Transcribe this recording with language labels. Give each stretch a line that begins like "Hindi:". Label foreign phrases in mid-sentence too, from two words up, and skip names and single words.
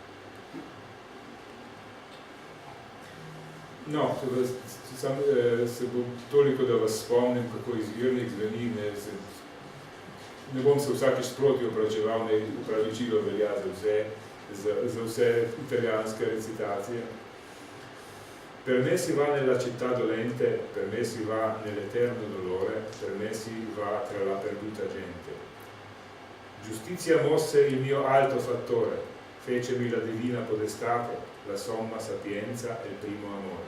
Slovenian: No, se bom toliko, da vas spomnim, kako izvirnik zveni, ne bom se vsakič sproti opravičeval, ne upravičilo velja za vse italijanske recitacije.
Italian: Per me si va nella città dolente, per me si va nell'eterno dolore, per me si va tra la perduta gente. Giustizia mosse il mio alto fattore, fecemi la divina podestate, la somma sapienza e il primo amore.